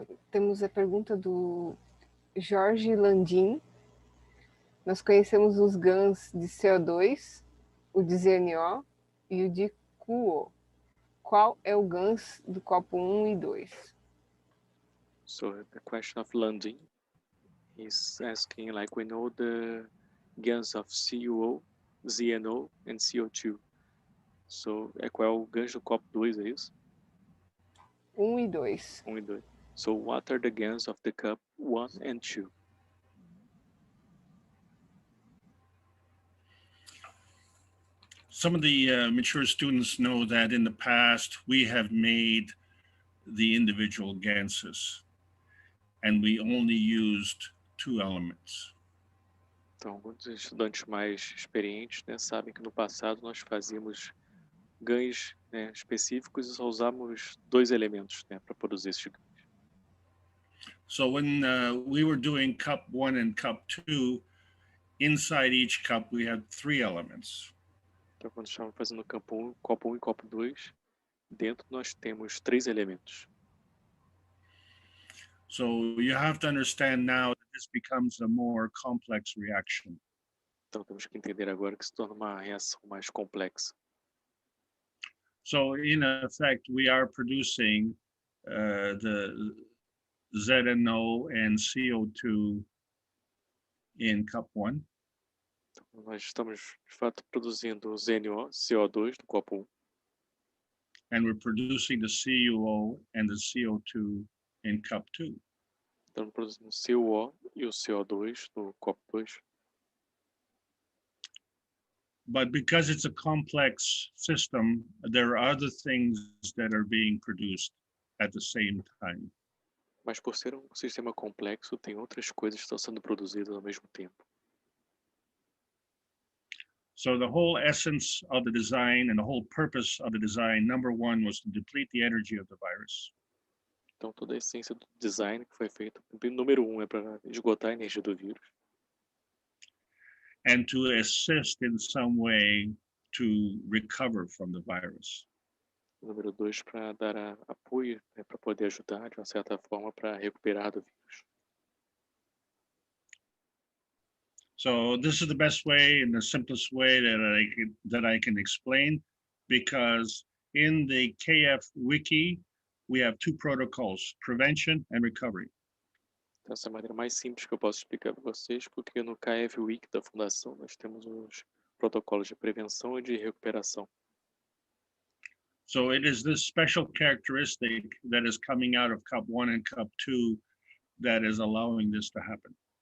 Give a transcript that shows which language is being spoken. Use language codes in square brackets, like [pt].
[pt] Temos a pergunta do Jorge Landim. Nós conhecemos os GANs de CO2, o de ZNO e o de QO. Qual é o GANs do copo 1 e 2? [en] So the question of Landim, he's asking, like, we know the GANs of CuO, ZNO and CO2. [pt] So, qual é o GANs do copo 2, é isso? 1 e 2. 1 e 2. [en] So, what are the GANs of the cup 1 and 2? Some of the mature students know that in the past we have made the individual ganses and we only used 2 elements. [pt] Então, alguns estudantes mais experientes, né, sabem que no passado nós fazíamos GANs, né, específicos e só usávamos 2 elementos, né, para produzir esses GANs. [en] So when we were doing cup 1 and cup 2, inside each cup we had 3 elements. [pt] Então, quando estamos fazendo copo 1 e copo 2, dentro nós temos 3 elementos. [en] So you have to understand now that this becomes a more complex reaction. [pt] Então, temos que entender agora que se torna uma reação mais complexa. [en] So in effect, we are producing the ZNO and CO2 in cup 1. [pt] Então, nós estamos, de fato, produzindo o ZNO, CO2 do copo 1. [en] And we're producing the CuO and the CO2 in cup 2. [pt] Estamos produzindo o CuO e o CO2 no copo 2. [en] But because it's a complex system, there are other things that are being produced at the same time. [pt] Mas por ser um sistema complexo, tem outras coisas que estão sendo produzidas ao mesmo tempo. [en] So the whole essence of the design and the whole purpose of the design, number 1, was to deplete the energy of the virus. [pt] Então, toda a essência do design que foi feito, número 1 é para esgotar a energia do vírus. [en] And to assist in some way to recover from the virus. [pt] Número 2, para dar apoio, né, para poder ajudar, de uma certa forma, para recuperar do vírus. [en] So this is the best way and the simplest way that I can explain, because in the KF Wiki, we have 2 protocols, prevention and recovery. [pt] Então, essa é a maneira mais simples que eu posso explicar para vocês, porque no KF Wiki da Fundação nós temos os protocolos de prevenção e de recuperação. [en] So it is this special characteristic that is coming out of cup 1 and cup 2 that is allowing this to happen.